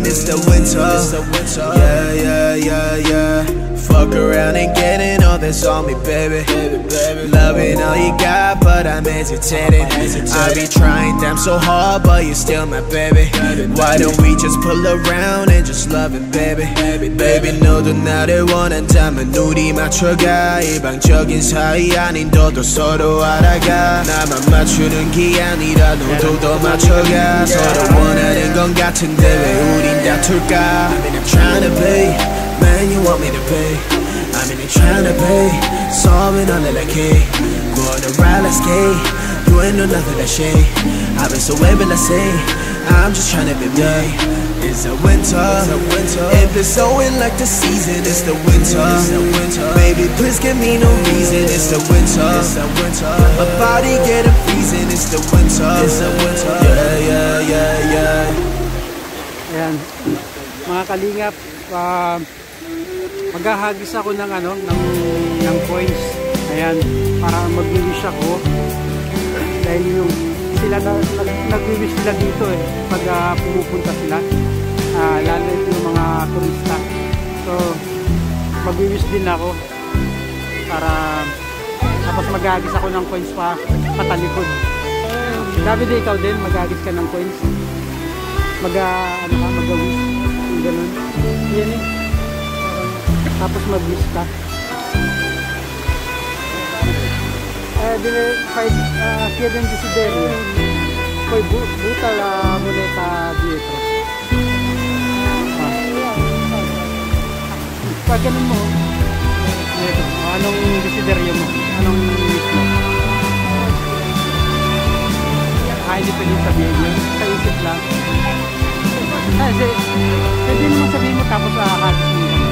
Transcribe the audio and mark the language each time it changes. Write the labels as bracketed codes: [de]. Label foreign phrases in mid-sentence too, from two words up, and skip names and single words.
[en] It's the winter. Yeah. Fuck around and getting all this on me, baby. Loving all you got, but I'm hesitating. I be trying damn so hard, but you're still my baby. Why don't we just pull around and just love it, baby? Baby, [ko] 너도 나를 원한다면 우리 맞춰가. 일방적인 사이 아닌 너도 서로 알아가. 나만 맞추는 게 아니라 너도 더 맞춰가. 서로 원하는 건 같은데 왜 우린 다툴까? [en] I mean I'm tryna be man you want me to be. I mean I'm tryna be solving all of that key. Going around like ski. You ain't know nothing that shit. I've been so able to say I'm just tryna be me. It's the winter. It been snowing like the season. It's the winter. Baby, please give me no reason. It's the winter. My body getting freezing. It's the winter. Yeah. [tl] Ayan, mga kalingap, maghahagis ako ng coins. Ayan, para mag-wish ako. Dahil yung sila nag-wish sila dito pag pumupunta sila, lalo yung mga turista. So mag-wish din ako para tapos maghahagis ako ng coins patalikod. David, ikaw din maghahagis ka ng coins, mag-wish yung ganun. Yan tapos mag-wish ka. [it] Chieden desiderio, poi butta la moneta dietro. [tl] Pag ganun mo, anong desiderio mo? Anong wish mo? Hindi pwede sabihin yun, sa isip lang. Kasi pwede mo sabihin mo tapos hagis mo.